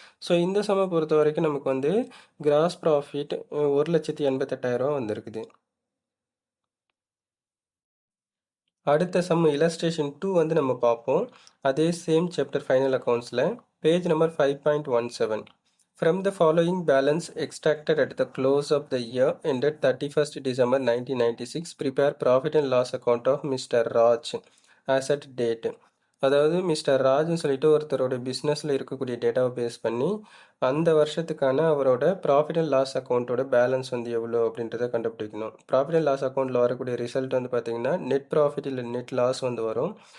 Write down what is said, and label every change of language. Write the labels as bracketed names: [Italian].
[Tamil] So இந்த சம பொறுத்த வரைக்கும் நமக்கு வந்து கிராஸ் ப்ராஃபிட் 1,88,000 வந்திருக்குது. அடுத்த சம் இல்லஸ்ட்ரேஷன் 2 வந்து நம்ம பார்ப்போம். அதே same chapter final அக்கௌண்ட்ஸில் page number 5.17. [English] From the following balance extracted at the close of the year ended 31st December 1996, prepare profit and loss account of Mr. Raj as at date. [Tamil] அதாவது mister ராஜ்னு சொல்லிட்டு ஒருத்தரோட பிஸ்னஸில் இருக்கக்கூடிய டேட்டாவை base பண்ணி அந்த வருஷத்துக்கான அவரோட ப்ராஃபிட் அண்ட் லாஸ் அக்கௌண்ட்டோட பேலன்ஸ் வந்து எவ்வளோ அப்படின்றத கண்டுபிடிக்கணும். ப்ராஃபிட் அண்ட் லாஸ் அக்கௌண்ட்டில் வரக்கூடிய ரிசல்ட் வந்து பார்த்திங்கன்னா நெட் ப்ராஃபிட் இல்லை நெட் லாஸ் வந்து வரும்.